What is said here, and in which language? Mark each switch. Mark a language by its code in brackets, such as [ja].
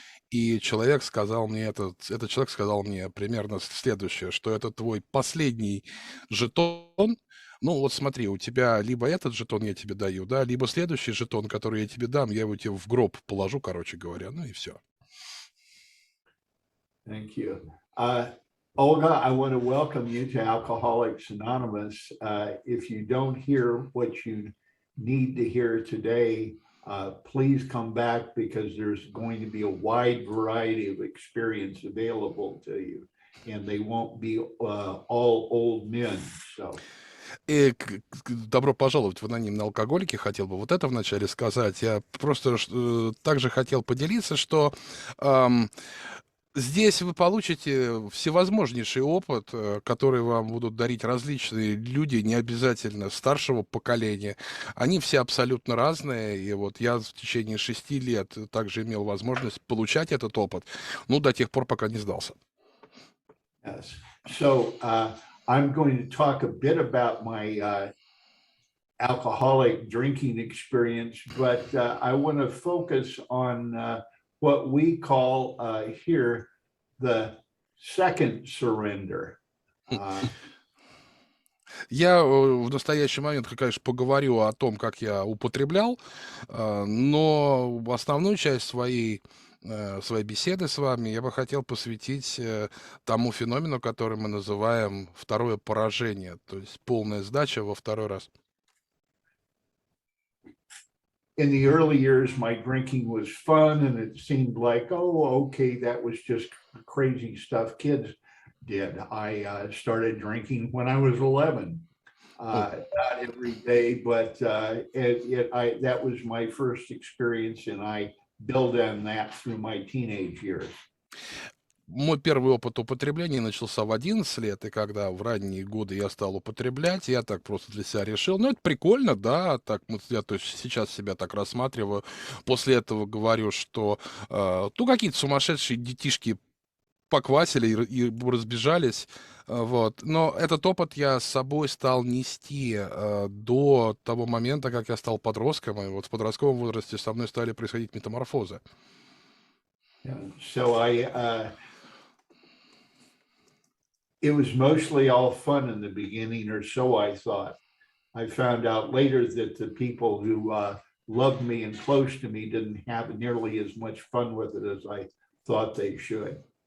[ru] И человек сказал мне, этот человек сказал мне примерно следующее, что это твой последний жетон. Ну вот смотри, у тебя либо этот жетон я тебе даю, да, либо следующий жетон, который я тебе дам, я его тебе в гроб положу, короче говоря, ну и все. [en] Thank you. Olga, I want to welcome you to Alcoholics Anonymous. If you don't hear what you need to hear today, please come back because there's going to be a wide variety of experience available to you, and they won't be all old men. So. [ru] И добро пожаловать в анонимные алкоголики. Хотел бы вот это вначале сказать. Я просто также хотел поделиться, что здесь вы получите всевозможнейший опыт, который вам будут дарить различные люди, не обязательно старшего поколения. Они все абсолютно разные. И вот я в течение 6 лет также имел возможность получать этот опыт, ну, до тех пор, пока не сдался. [en] Yes. So, I'm going to talk a bit about my alcoholic drinking experience, but I want to focus on what we call here the second surrender. [ru] Я в настоящий момент, конечно, поговорю о том, как я употреблял, но основную часть своей беседы с вами я бы хотел посвятить тому феномену, который мы называем второе поражение, то есть полная сдача во второй раз. [en] In the early years, my drinking was fun, and it seemed like, oh, okay, that was just crazy stuff kids did. I started drinking when I was 11. Not every day, but that was my first experience, and I built on that through my teenage years. [ru] Мой первый опыт употребления начался в 11 лет, и когда в ранние годы я стал употреблять, я так просто для себя решил, ну, это прикольно, да, так, я то есть сейчас себя так рассматриваю. После этого говорю, что, ну, какие-то сумасшедшие детишки поквасили и разбежались, вот. Но этот опыт я с собой стал нести до того момента, как я стал подростком, и вот в подростковом возрасте со мной стали происходить метаморфозы. [en] So it was mostly all fun in the beginning, or so I thought. I found out later that the people who loved me and close to me didn't have nearly as much fun with it as I thought they should.